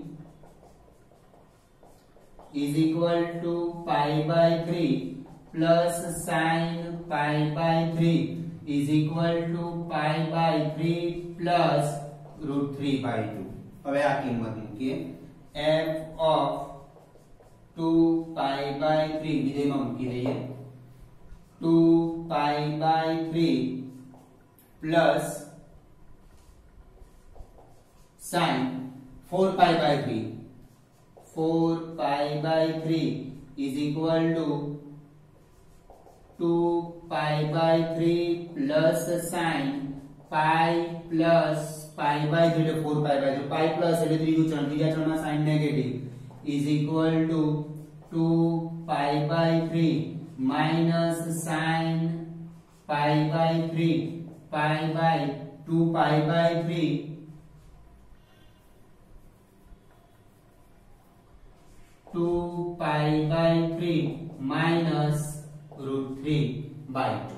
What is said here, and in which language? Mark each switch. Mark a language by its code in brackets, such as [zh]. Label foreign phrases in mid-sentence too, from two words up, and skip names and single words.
[en] is equal to pi by 3 plus sin pi by 3 is equal to pi by 3 plus root 3 by 2. [gu] હવે આ કિંમત મૂકીએ. [en] f of 2 pi by 3 [gu] વિધેયમાં મૂકી દઈએ. [en] 2 pi by 3 plus sin 4 pi by 3, 4 pi by 3 is equal to 2 pi by 3 plus sin pi plus pi by 3 એટલે 4 pi by 3 pi plus [gu] એટલે ત્રીજું ચરણ, ત્રીજા ચરણમાં [en] sin નેગેટિવ is equal to 2 pi by 3 minus sin pi by 3 pi by 2 pi by 3 2 pi by 3 minus root 3 by 2.